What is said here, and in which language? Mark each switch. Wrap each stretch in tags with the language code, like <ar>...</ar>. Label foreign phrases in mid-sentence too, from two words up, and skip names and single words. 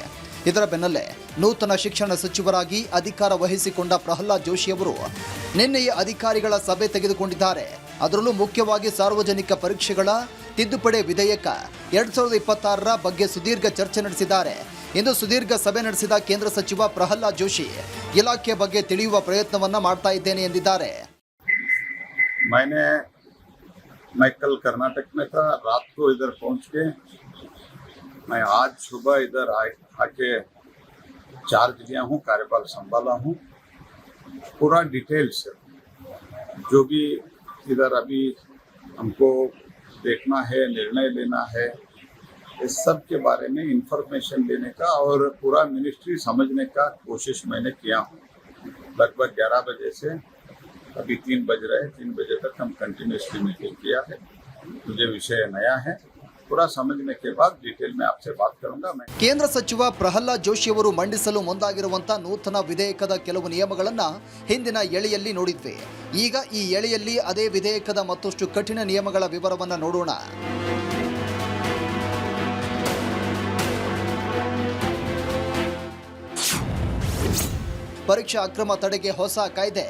<kn>ಇದರ ಬೆನ್ನಲ್ಲೇ ನೂತನ ಶಿಕ್ಷಣ ಸಚಿವರಾಗಿ ಅಧಿಕಾರ ವಹಿಸಿಕೊಂಡ ಪ್ರಹ್ಲಾದ್ ಜೋಶಿ ಅವರು ನಿನ್ನೆಯೇ ಅಧಿಕಾರಿಗಳ ಸಭೆ ತೆಗೆದುಕೊಂಡಿದ್ದಾರೆ. ಅದರಲ್ಲೂ ಮುಖ್ಯವಾಗಿ ಸಾರ್ವಜನಿಕ ಪರೀಕ್ಷೆಗಳ ತಿದ್ದುಪಡಿ ವಿಧೇಯಕ 2026ರ ಬಗ್ಗೆ ಸುದೀರ್ಘ ಚರ್ಚೆ ನಡೆಸಿದ್ದಾರೆ. ಇಂದು ಸುದೀರ್ಘ ಸಭೆ ನಡೆಸಿದ ಕೇಂದ್ರ ಸಚಿವ ಪ್ರಹ್ಲಾದ್ ಜೋಶಿ ಇಲಾಖೆ ಬಗ್ಗೆ ತಿಳಿಯುವ ಪ್ರಯತ್ನವನ್ನ ಮಾಡ್ತಾ ಇದ್ದೇನೆ ಎಂದಿದ್ದಾರೆ.</kn> <hi>मैं कल कर्नाटक में था, रात को इधर पहुंच के मैं आज सुबह इधर आके चार्ज लिया हूँ, कार्यभार संभाला हूँ. पूरा डिटेल्स जो भी इधर अभी हमको देखना है, निर्णय लेना है, इस सब के बारे में इंफॉर्मेशन लेने का और पूरा मिनिस्ट्री समझने का कोशिश मैंने किया हूँ. लगभग 11 बजे से अभी 3 बज रहे हैं, 3 बजे तक हम</hi> <en>continuously meeting</en> <hi>किया है. मुझे विषय नया है, पूरा समझने के बाद डिटेल में आपसे बात करूंगा. मैं</hi> <kn>ಕೇಂದ್ರ ಸಚಿವ ಪ್ರಹ್ಲಾದ್ ಜೋಶಿ ಅವರು ಮಂಡಿಸಲು ಮುಂದಾಗಿರುವಂತಹ ನೂತನ ವಿಧೇಯಕದ ಕೆಲವು ನಿಯಮಗಳನ್ನ ಹಿಂದಿನ ಎಳೆಯಲ್ಲಿ ನೋಡಿದ್ವಿ. ಈಗ ಈ ಎಳೆಯಲ್ಲಿ ಅದೇ ವಿಧೇಯಕದ ಮತ್ತಷ್ಟು ಕಠಿಣ ನಿಯಮಗಳ ವಿವರವನ್ನ ನೋಡೋಣ. ಪರೀಕ್ಷಾ ಅಕ್ರಮ ತಡೆಗೆ ಹೊಸ ಕಾಯ್ದೆ.</kn>